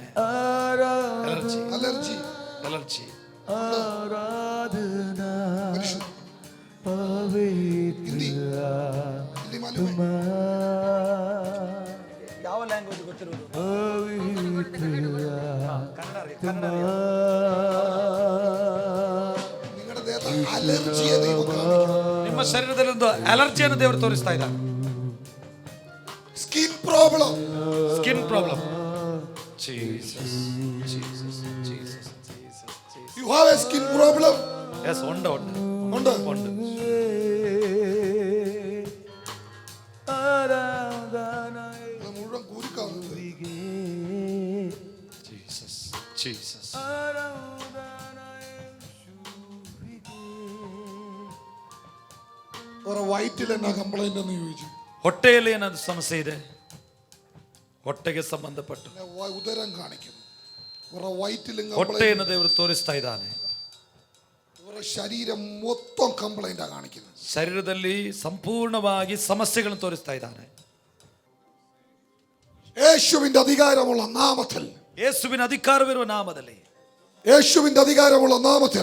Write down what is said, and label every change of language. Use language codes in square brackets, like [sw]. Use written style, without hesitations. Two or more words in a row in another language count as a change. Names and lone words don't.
[kn] ಅಲರ್ಜಿ [ml] അലർജി. [kn] ಅಲರ್ಜಿ ಯಾವ ಲ್ಯಾಂಗ್ವೇಜ್ ಗೊತ್ತಿರುವುದು? [ml] നിങ്ങളുടെ ദേഹത്ത് അലർജിയെ ദൈവം കാണിക്കും. [kn] ನಿಮ್ಮ ಶರೀರದಲ್ಲಿ ಒಂದು ಅಲರ್ಜಿಯನ್ನು ದೇವರು ತೋರಿಸ್ತಾ ಇದ್ದಾನೆ. [en] skin problem. skin problem. Jesus, Jesus, Jesus, Jesus, Jesus. You have a skin problem? Yes, [ml] ഉണ്ട്. ഉണ്ട്. ഇത് മുഴുവൻ കുരുക്കാവുന്നത്. [en] Jesus, Jesus. [ml] ഒരു വയറ്റിൽ എന്നാ കംപ്ലൈന്റ് എന്ന് ചോദിച്ചു. [kn] ಹೊಟ್ಟೆಯಲ್ಲಿ ಏನಾದ್ರು ಸಮಸ್ಯೆ ಇದೆ? ಹೊಟ್ಟೆಗೆ ಸಂಬಂಧಪಟ್ಟು [ml] ഉദരം കാണിക്കുന്നു. ഒരു വയറ്റിലും [kn] ಹೊಟ್ಟೆಯನ್ನು ದೇವರು ತೋರಿಸ್ತಾ ಇದ್ದಾನೆ. [ml] ഒരു ശരീരം മൊത്തം കംപ്ലൈന്റാ കാണിക്കുന്നത്. [kn] ಶರೀರದಲ್ಲಿ ಸಂಪೂರ್ಣವಾಗಿ ಸಮಸ್ಯೆಗಳನ್ನು ತೋರಿಸ್ತಾ ಇದ್ದಾನೆ. [ml] യേശുവിന്റെ അധികാരമുള്ള നാമത്തിൽ, [kn] ಯೇಸುವಿನ ಅಧಿಕಾರವಿರುವ ನಾಮದಲ್ಲಿ, [ml] യേശുവിന്റെ അധികാരമുള്ള നാമത്തിൽ